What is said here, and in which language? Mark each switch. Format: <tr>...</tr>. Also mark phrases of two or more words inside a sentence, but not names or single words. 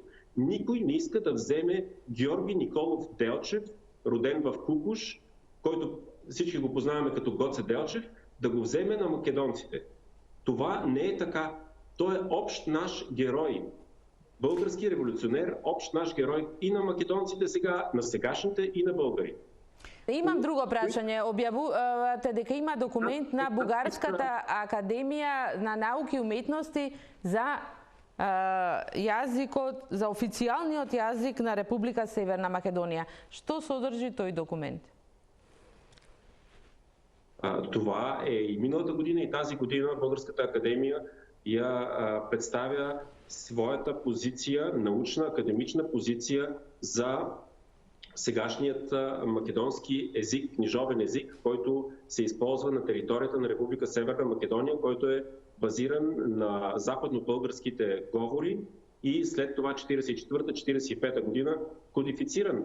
<bg>Никой не иска да вземе Георги Николов Делчев, роден в Кукуш, който всички го познаваме като Гоце Делчев, да го вземе на македонците. Това не е така. Той е общ наш герой. Български революционер, общ наш герой и на македонците сега, на сегашните и на българи.</bg> <mk>Имам друго прашање. Објавувате дека има документ на Бугарската академија на науки и уметности за јазикот, за официјалниот јазик на Република Северна Македонија. Што содржи тој документ?</mk> <bg>Това е и миналата година, и тази година Българската академија ја представя своята позиция, научна, академична позиция за сегашният македонски език, книжовен език, който се използва на територията на Република Северна Македония, който е базиран на западно-българските говори и след това 1944-1945 година кодифициран.</bg>